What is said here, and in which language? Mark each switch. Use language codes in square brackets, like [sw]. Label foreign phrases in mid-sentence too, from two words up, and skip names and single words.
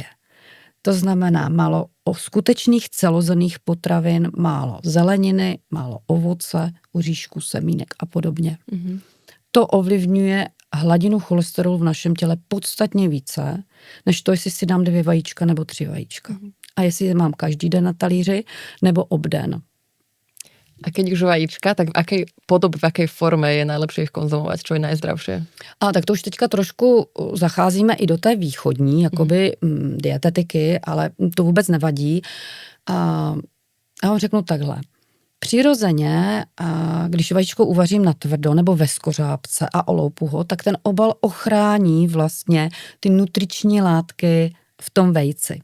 [cs] To znamená málo skutečných celozrnných potravin, málo zeleniny, málo ovoce, oříšku, semínek a podobně. Mm-hmm. To ovlivňuje hladinu cholesterolu v našem těle podstatně více, než to, jestli si dám 2 vajíčka nebo 3 vajíčka. A jestli je mám každý den na talíři, nebo obden. [sk] A keď už vajíčka, tak v akej podobe, v akej forme je najlepšie ich konzumovať? Čo je najzdravšie? [cs] Tak to už teďka trošku zacházíme i do té východní, jakoby dietetiky, ale to vůbec nevadí. Já vám řeknu takhle. Přirozeně, když vajíčko uvařím na tvrdo nebo ve skořápce a oloupu ho, tak ten obal ochrání vlastně ty nutriční látky v tom vejci.